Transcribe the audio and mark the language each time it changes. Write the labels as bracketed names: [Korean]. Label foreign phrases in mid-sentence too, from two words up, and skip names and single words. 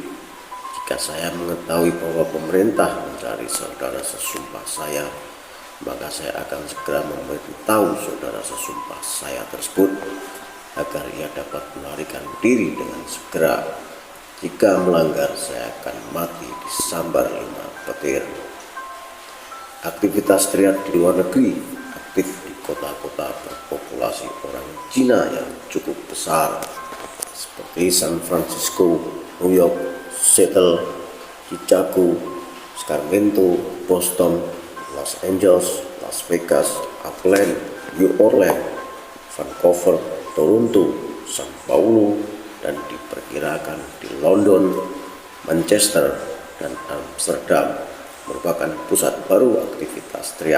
[Indonesian] Jika saya mengetahui bahwa pemerintah mencari saudara sesumpah saya, maka saya akan segera memberitahu saudara sesumpah saya tersebut agar ia dapat melarikan diri dengan segera. Jika melanggar, saya akan mati disambar 5 petir. Aktivitas triad di luar negeri aktif di kota-kota berpopulasi orang Cina yang cukup besar seperti San Francisco, New York, Seattle, Chicago, Sacramento, Boston, Los Angeles, Las Vegas, Auckland, New Orleans, Vancouver, Toronto, Sao Paulo, dan diperkirakan di London, Manchester, dan Amsterdam merupakan pusat baru aktivitas triad.